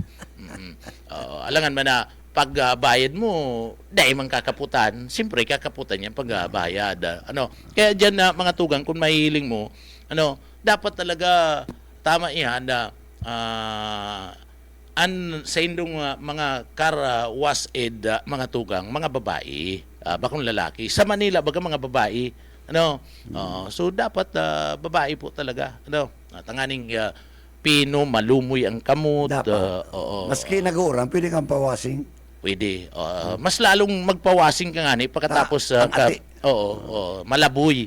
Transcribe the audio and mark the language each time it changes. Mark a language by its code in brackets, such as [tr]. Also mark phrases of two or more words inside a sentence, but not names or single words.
[bik] Alangan man na pag bayad mo, dahil man kakaputan, siyempre kakaputan yan pag bayad. Kaya diyan na mga tugang kung mahihiling mo, dapat talaga tama yan na sa indong mga [en] car wash aid [bik] mga tugang, mga babae, bakong lalaki. Sa Manila baga mga babae, so dapat babae po talaga. Tanganing pino, malumoy ang kamot. Maski nag-uuran, pwede kang pawasing. Pwede. Mas lalong magpawasing ka nga ni pagkatapos malaboy.